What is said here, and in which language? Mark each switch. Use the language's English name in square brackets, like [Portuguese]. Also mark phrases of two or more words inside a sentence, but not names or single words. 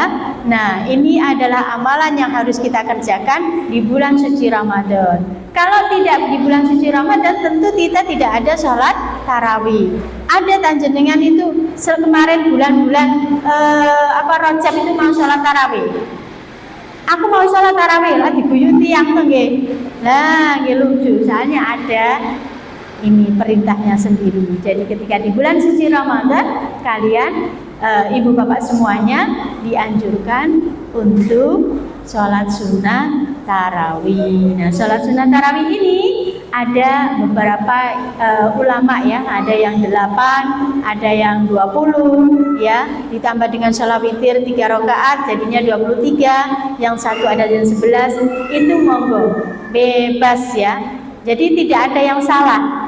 [Indonesian] Nah, ini adalah amalan yang harus kita kerjakan di bulan suci Ramadan. Kalau tidak di bulan suci Ramadan, tentu kita tidak ada sholat tarawih. Ada tanjenengan itu kemarin bulan-bulan Rajab itu mau sholat tarawih. Aku mau sholat tarawih lah diguyuti yang nggih. Nah, nggih lucu. Soalnya ada ini perintahnya sendiri. Jadi ketika di bulan suci Ramadan kalian ibu bapak semuanya dianjurkan untuk sholat sunnah tarawih. Nah, sholat sunnah tarawih ini ada beberapa ulama ya, ada yang 8, ada yang 20 ya, ditambah dengan sholat witir 3 rakaat jadinya 23, yang satu ada yang 11, itu monggo bebas ya, jadi tidak ada yang salah.